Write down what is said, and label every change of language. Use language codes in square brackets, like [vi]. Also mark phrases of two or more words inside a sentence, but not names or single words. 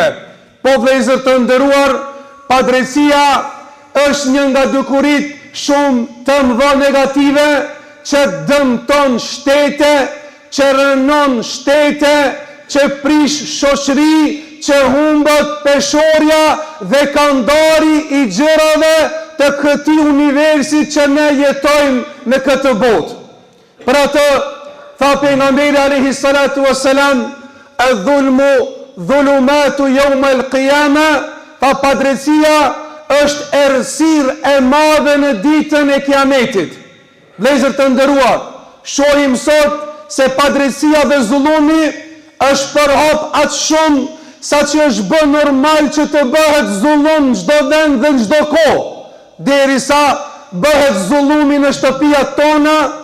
[sq] Po vëllezër të nderuar, pa drejtësia është një nga dukurit shumë të mëdha negative që dëmton shtete, që rënon shtete, që prish shoqëri, që humbët peshorja dhe kandari i gjërave të këtij universi që ne jetojmë në këtë botë. Për atë tha pejgamberi [ar] عليه الصلاة والسلام: "الظلم ظلمات يوم القيامة", [sq] tha padrejtia është errësirë e madhe në ditën e Kiametit. Vëllezër të nderuar, shohim sot se padrejtia dhe zullumi është përhap atë shumë sa që është bë normal që të bëhet zullum në çdo vend dhe në çdo kohë, derisa bëhet zullumi në shtëpiat tona,